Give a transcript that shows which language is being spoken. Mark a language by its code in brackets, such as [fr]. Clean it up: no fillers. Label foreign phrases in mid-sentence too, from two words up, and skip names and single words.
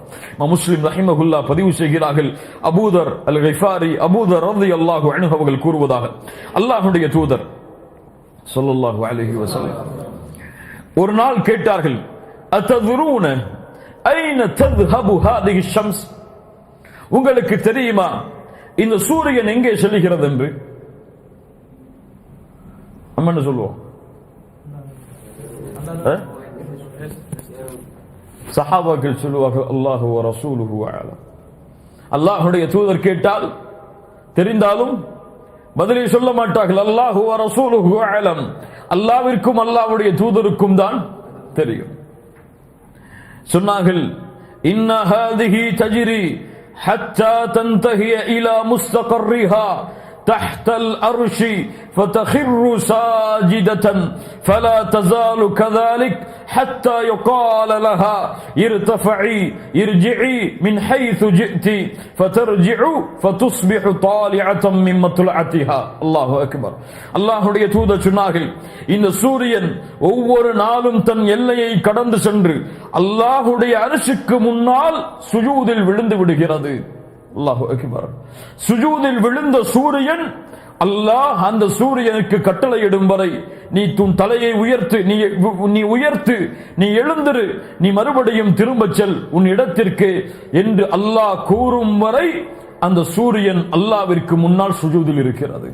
[ta] முஸ்லிம் ரஹிமஹுல்லாஹ் பதிவு செய்கிறார்கள், அபூதர் அல் கிஃபாரி அபூதர் [ar] رضي الله عنه [ta] அவர்கள் கூறுவதாக, அல்லாஹ்வுடைய தூதர் [ar] صلى الله عليه وسلم [ta] ஒரு நாள் கேட்டார்கள், [ar] أتدرون أين تذهب هذه الشمس, [ta] உங்களுக்கு தெரியுமா இந்த சூரியன் எங்கே செல்கிறது என்று? நம்ம என்ன சொல்லுவோம்? சஹாபாக்கள் சொல்லுவார்கள், [ar] الله ورسوله أعلم. [ta] அல்லாஹ்வுடைய தூதர் கேட்டால் தெரிந்தாலும் பதிலை சொல்ல மாட்டார்கள். [ar] الله ورسوله أعلم, [ta] அல்லாஹ்விற்கும் அல்லாஹ்வுடைய தூதருக்கும் தான் தெரியும். [ar] சொன்னார்கள், إن هذه تجري حتى تنتهي إلى مستقرها تحت الأرش فتخر ساجدة فلا تزال كذلك حتى يقال لها ارتفعي ارجعي من حيث جئت فترجع فتصبح طالعة من مطلعتها. الله أكبر. [ta] அல்லாஹ்வுடைய தூதர் சொன்னார்கள், இந்த சூரியன் ஒவ்வொரு நாளும் தன் எல்லையை கடந்து சென்று அல்லாஹ்வுடைய அர்ஷுக்கு முன்னால் சுஜூதில் விழுந்து விடுகிறது. [ar] الله أكبر. [ta] சுஜூதில் விழுந்த சூரியன், அல்லாஹ் அந்த சூரியனுக்கு கட்டளையிடும் வரை நீ உன் தலையை உயர்த்து, நீ உயர்த்து, நீ எழுந்திரு, நீ மறுபடியும் திரும்ப செல் உன் இடத்திற்கு என்று அல்லாஹ் கூறும் வரை அந்த சூரியன் அல்லாஹ்விற்கு முன்னால் சுஜூதில் இருக்கிறது.